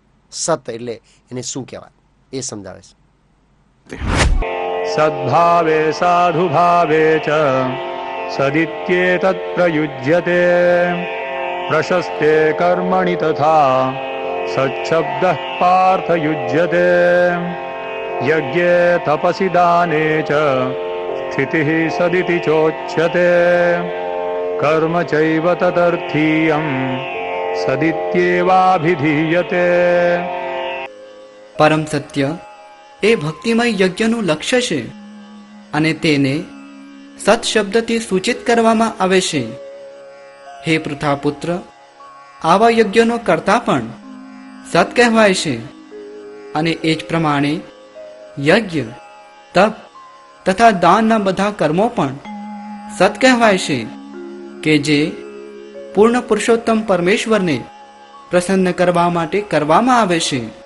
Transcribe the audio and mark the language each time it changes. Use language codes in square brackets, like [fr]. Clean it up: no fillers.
[gu] સત એટલે એને શું કહેવાય એ સમજાવે છે. [sa] સદ્ભાવે સાધુભાવે ચ સદિત્યેતત્ પ્રયુજ્યતે પ્રશસ્તે કર્મણિ તથા સચ્છબ્દઃ પાર્થ યુજ્યતે. यज्ञे तपसि दाने च स्थितिः सदिति चोच्यते कर्म चैव तदर्थीयं सदित्येवाभिधीयते. [gu] પરમ સત્ય એ ભક્તિમય યજ્ઞનું લક્ષ્ય છે અને તેને સત શબ્દથી સૂચિત કરવામાં આવે છે. હે પૃથાપુત્ર, આવા યજ્ઞનો કર્તા પણ સત કહેવાય છે અને એ જ પ્રમાણે યજ્ઞ, તપ તથા દાનના બધા કર્મો પણ સત કહેવાય છે કે જે પૂર્ણ પુરુષોત્તમ પરમેશ્વરને પ્રસન્ન કરવા માટે કરવામાં આવે છે.